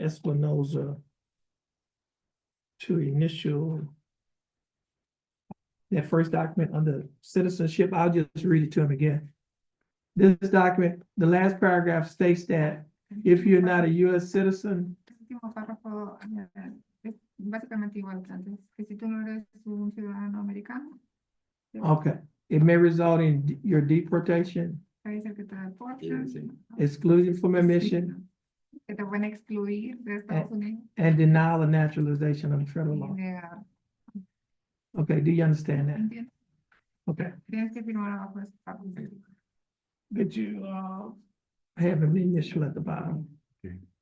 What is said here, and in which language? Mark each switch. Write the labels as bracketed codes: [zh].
[en] Espinoza to initial that first document under citizenship. I'll just read it to him again. This document, the last paragraph states that if you're not a US citizen, [es] El último párrafo es básicamente igual que antes, que si tú no eres un ciudadano americano, [en] okay, it may result in your deportation, [es] puede ser que te deporten, [en] exclusion from admission, [es] que te van a excluir de Estados Unidos [en] and denial of naturalization under federal [es] y [en] law. [es] negar. [en] Okay, do you understand that? [es] ¿Entiendes? [en] Okay, [es] Tienes que firmar abajo de esta parte. [en] could you, have an initial at the bottom? Okay.